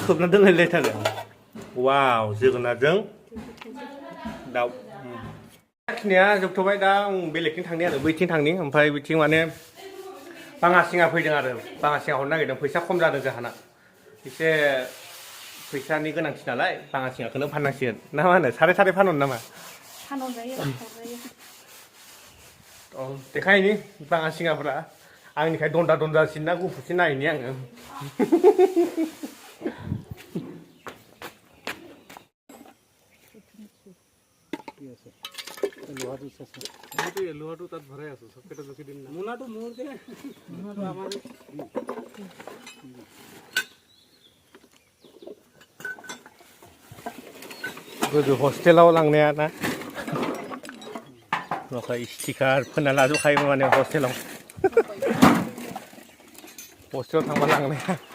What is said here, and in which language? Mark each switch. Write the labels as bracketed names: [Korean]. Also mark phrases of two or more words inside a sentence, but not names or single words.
[Bodo] खोबना दोनलायलायथारो वाव जोगोनारजों दाउ साखिनाया जोबथ'बाय दा आं बेलेगथिं थांनि आरो बैथिं थांनि ओमफ्राय बैथिं माने बाङासिङा फैदों आरो बाङासिङा हरनो नागिरदों फैसा खम जादों जोंहाना एसे फैसानि गोनांथि नालाय बाङासिङाखौनो फाननांसिगोन ना मा होनो साराय साराय फानहरनो नामा औ देखायनि बाङासिङाफ्रा आंनिखाय दन्दा दन्दासिन ना गुफुरसिन नायनि आङो [Assamese] লোহাটো তাত ভৰাই আছো চবকেইটা জুখি দিম না মোনাটো মোৰ দে মোনাটো আমাৰ [Bodo] गोदो हस्टेलाव लांनाया ना माखासे स्टिकार फोनना लाजोबखायोमोन माने हस्टेलाव थांबा लांनाया